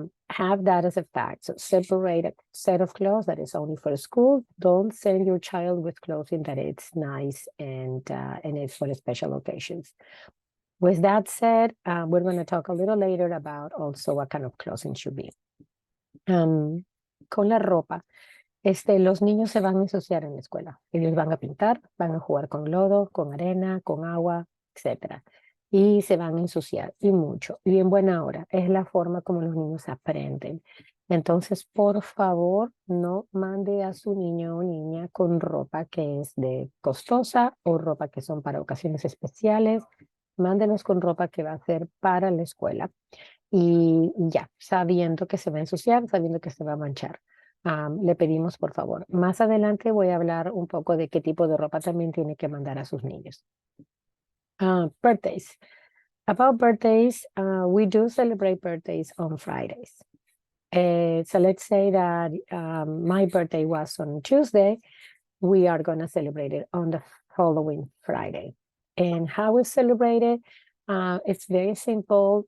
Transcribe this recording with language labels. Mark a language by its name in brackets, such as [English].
[English] Have that as a fact. So separate a set of clothes that is only for school. Don't send your child with clothing that it's nice and it's for the special occasions. With that said, we're going to talk a little later about also what kind of clothing should be. [Spanish] Con la ropa, los niños se van a ensuciar en la escuela. Ellos van a pintar, van a jugar con lodo, con arena, con agua, etcétera. Y se van a ensuciar, y mucho, y en buena hora. Es la forma como los niños aprenden. Entonces, por favor, no mande a su niño o niña con ropa que es de costosa o ropa que son para ocasiones especiales. Mándenos con ropa que va a ser para la escuela. Y ya, sabiendo que se va a ensuciar, sabiendo que se va a manchar. Le pedimos, por favor. Más adelante voy a hablar un poco de qué tipo de ropa también tiene que mandar a sus niños. [English] Birthdays. About birthdays, we do celebrate birthdays on Fridays. So let's say that my birthday was on Tuesday. We are going to celebrate it on the following Friday. And how we celebrate it, it's very simple.